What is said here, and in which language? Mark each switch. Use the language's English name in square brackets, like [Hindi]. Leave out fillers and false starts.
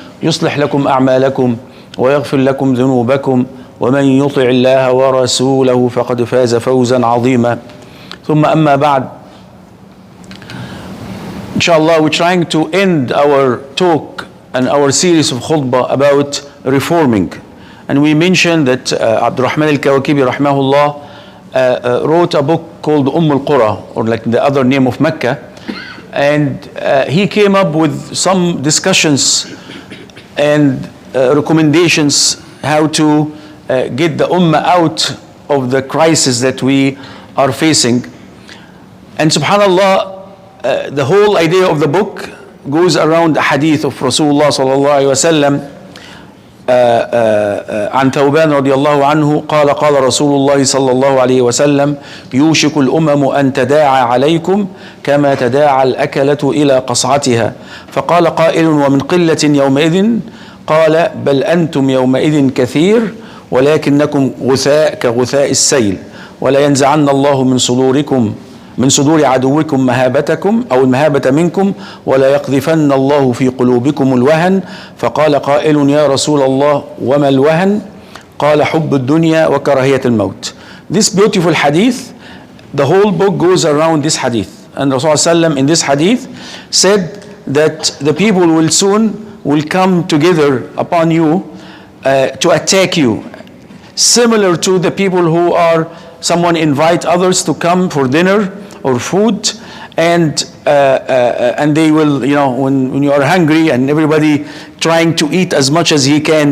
[Arabic] يصلح لكم أعمالكم ويغفر لكم ذنوبكم ومن يطع الله ورسوله فقد فاز فوزا عظيما ثم أما بعد [English] Inshallah, we're trying to end our talk and our series of khutbah about reforming. And we mentioned that Abdul Rahman Al Kawakibi rahmahullah wrote a book called Al Qura, or like the other name of Mecca. And he came up with some discussions and recommendations how to get the ummah out of the crisis that we are facing. And subhanallah, the whole idea of the book goes around a hadith of Rasulullah sallallahu alaihi wasallam [Arabic] عن ثوبان رضي الله عنه قال قال رسول الله صلى الله عليه وسلم يوشك الأمم أن تداعى عليكم كما تداعى الأكلة إلى قصعتها فقال قائل ومن قلة يومئذ قال بل أنتم يومئذ كثير ولكنكم غثاء كغثاء السيل ولا ينزعن الله من صدور عدوكم مهابتكم أو المهابة منكم ولا يقذفن الله في قلوبكم الوهن فقال قائل يا رسول الله وما الوهن قال حب الدنيا وكراهية الموت. [English] This beautiful hadith, the whole book goes around this hadith, and Rasulullah in this hadith said that the people will come together upon you to attack you, similar to the people who are someone invite others to come for dinner or food, and they will, you know, when you are hungry and everybody trying to eat as much as he can.